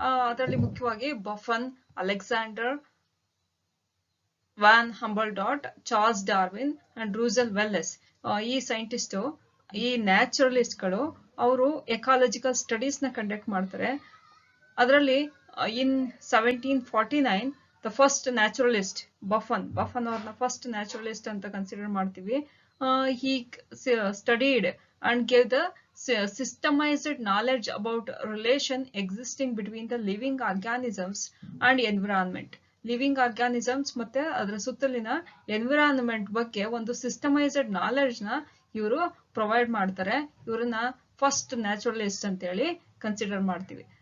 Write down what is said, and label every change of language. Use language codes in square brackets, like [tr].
[kn] ಅದರಲ್ಲಿ ಮುಖ್ಯವಾಗಿ buffoon, Alexander van ಹಂಬಲ್ಡಾಟ್, Charles Darwin and ರೂಸೆಲ್ Welles, ಈ ಸೈಂಟಿಸ್ಟ್, ಈ ನ್ಯಾಚುರಲಿಸ್ಟ್ ಗಳು ಅವರು ಎಕಾಲಜಿಕಲ್ ಸ್ಟಡೀಸ್ ನ ಕಂಡಕ್ಟ್ ಮಾಡ್ತಾರೆ. ಅದರಲ್ಲಿ ಇನ್ 1749 ದ ಫಸ್ಟ್ ನ್ಯಾಚುರಲಿಸ್ಟ್ ಬಫನ್ ಅವ್ರನ್ನ ಫಸ್ಟ್ ನ್ಯಾಚುರಲಿಸ್ಟ್ ಅಂತ ಕನ್ಸಿಡರ್ ಮಾಡ್ತೀವಿ. [en] he studied and gave the systemized knowledge about relation existing between the living organisms and environment. [kn] Living organisms ಮತ್ತೆ ಅದರ ಸುತ್ತಲಿನ ಎನ್ವಿರಾನ್ಮೆಂಟ್ ಬಗ್ಗೆ ಒಂದು ಸಿಸ್ಟಮೈಸ್ಡ್ ನಾಲೆಡ್ಜ್ ನ ಇವರು ಪ್ರೊವೈಡ್ ಮಾಡ್ತಾರೆ. ಇವ್ರನ್ನ ಫಸ್ಟ್ ನ್ಯಾಚುರಲಿಸ್ಟ್ ಅಂತ ಹೇಳಿ ಕನ್ಸಿಡರ್ ಮಾಡ್ತೀವಿ.